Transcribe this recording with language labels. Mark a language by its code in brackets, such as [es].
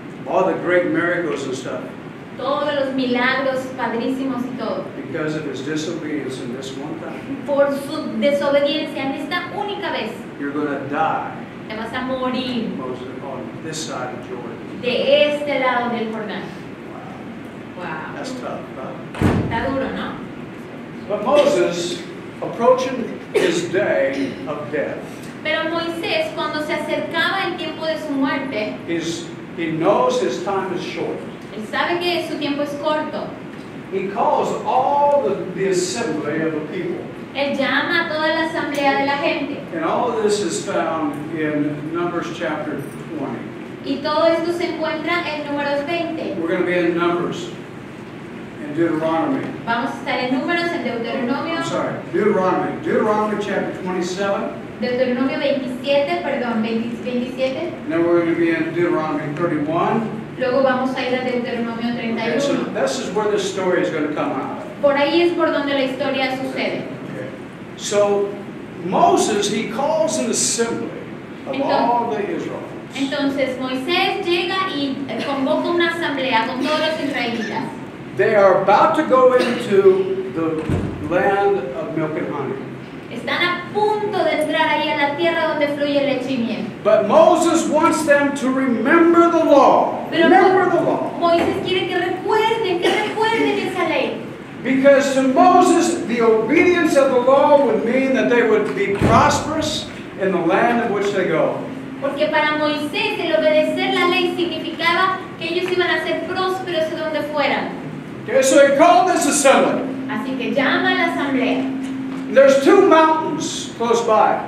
[en] all the great miracles and stuff, [es] todos los milagros padrísimos y todo, [en] because of his disobedience in this one time, [es] por su desobediencia en esta única vez, [en] you're going to die, [es] te vas a morir [en] Moses, on this side of Jordan. [es] de este lado del Jordán. [en] Wow. Wow. That's tough, huh? [es] Está duro, ¿no? [en] But Moses, approaching his day of death, [es] Pero Moisés, cuando se acercaba el tiempo de su muerte, [en] he knows his time is short. [es] él sabe que su tiempo es corto. [en] He calls all the assembly of the people. [es] Él llama a toda la asamblea de la gente. [en] And all of this is found in Numbers chapter 20. [es] Y todo esto se encuentra en Números 20. [en] We're going to be in Numbers. And Deuteronomy. [es] Vamos a estar en Números, en Deuteronomio. [en] I'm sorry, Deuteronomy. Deuteronomy chapter 27. [es] Deuteronomio 27, perdón, 27. [en] And then we're going to be in Deuteronomy 31. [es] Luego vamos a ir a Deuteronomio [en] Okay, so [es] 31. [en] this is where this story is going to come out. [es] Por ahí es por donde la historia sucede. [en] Okay. So Moses, he calls an assembly of all the Israelites. [es] Entonces Moisés llega y convoca una asamblea con todos los israelitas. [en] They are about to go into the land of milk and honey. [es] Están a punto de entrar ahí a la tierra donde fluye leche y miel. [en] But Moses wants them to remember the law. [es] Pero [en] Remember the law. [es] Moisés quiere que recuerden esa ley. [en] Because to Moses, the obedience of the law would mean that they would be prosperous in the land in which they go. [es] Porque para Moisés el obedecer la ley significaba que ellos iban a ser prósperos de donde fueran. [en] Okay, so he called this assembly. [es] Así que llama a la asamblea. [en] There's two mountains close by.